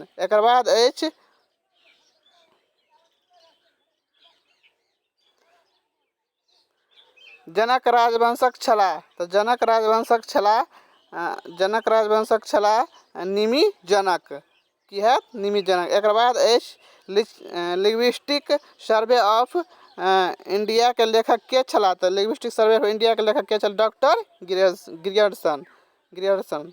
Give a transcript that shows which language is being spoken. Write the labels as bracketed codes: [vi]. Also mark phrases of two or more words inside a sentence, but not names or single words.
[mai] एक बाद अछि जनक राजवंशक छला। तो जनक राजवंशक छला निमि जनक। की है? निमि जनक। एक बाद अछि लिंग्विस्टिक सर्वे ऑफ इंडिया के लेखक के छला? तो लिंग्विस्टिक सर्वे ऑफ इंडिया के लेखक के छल? डॉक्टर ग्रियर्सन।